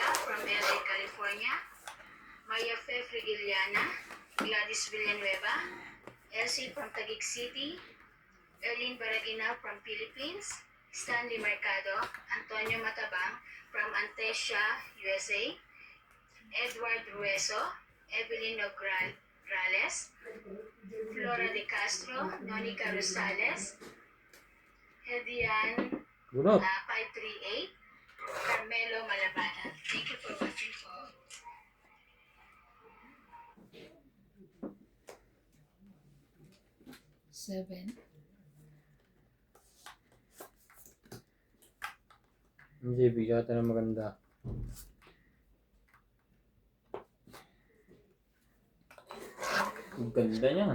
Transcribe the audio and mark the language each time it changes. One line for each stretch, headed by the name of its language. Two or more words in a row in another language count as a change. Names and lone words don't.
English: from LA, California, Maya Fe Frigiliana, Gladys Villanueva, Elsie from Taguig City, Erlene Baragina from Philippines, Stanley Mercado, Antonio Matabang from Antesia, USA, Edward Rueso, Evelyn Nograles, Flora de Castro, Nonica Rosales, Hedian Bunot. 538, Carmelo Malabana. Thank you for watching po. seven.
Filipino: Hindi, bigatan na maganda. Ang ganda niya.